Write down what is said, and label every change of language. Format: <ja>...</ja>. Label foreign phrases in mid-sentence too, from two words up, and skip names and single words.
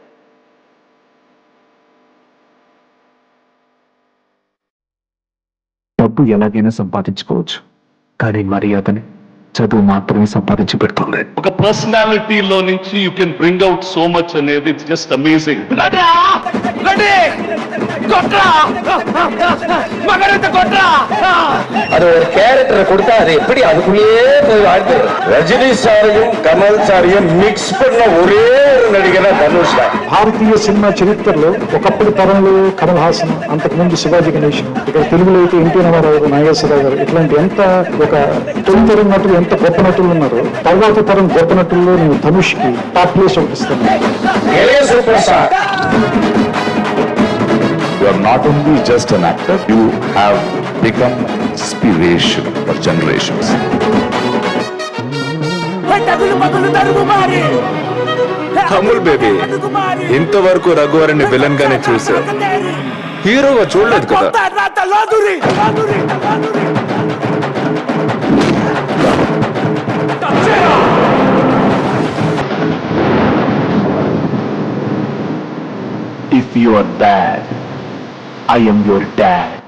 <te>డబ్బు ఎలాగైనా సంపాదించుకోవచ్చు, కానీ మర్యాదని చదువు మాత్రమే సంపాదించి పెడుతుంది. ఒక పర్సనాలిటీలో నుంచి</te> <en>you can bring out so much అనేది it's just amazing.</en> <ta>அது ஒரு கேரக்டரை கொடுத்தா அது எப்படி அதுக்குள்ளேயே போய் வாழ்க்கை. ரஜினி சாரையும் கமல் சாரையும் మిక్స్ பண்ண ఒరే ஒரு నడిగన ధనుష్.</ta> <te>భారతీయ సినిమా చరిత్రలో ఒకప్పుడు తరంలో కమల్ హాసన్, అంతకుముందు శివాజీ గణేశన్, ఇక్కడ తెలుగులో అయితే ఎన్టీ రామారావు, నాగేశ్వరరావు గారు, ఇట్లాంటి ఎంత ఒక తొలితరం నటులు ఎంత గొప్ప నటులు ఉన్నారో, తర్వాత తరం గొప్ప నటుల్లో నేను ధనుష్ కి టాప్ ప్లేస్ ఒకటిస్తాను.</te> <en>You are not only just an actor, you have become inspiration for generations.</en> <te>అమూల్ బేబీ, ఇంతవరకు రఘువరని విలన్ గానే చూసావు, హీరోగా చూడలేదు కదా.</te> <en>If you are bad, I am your dad.</en>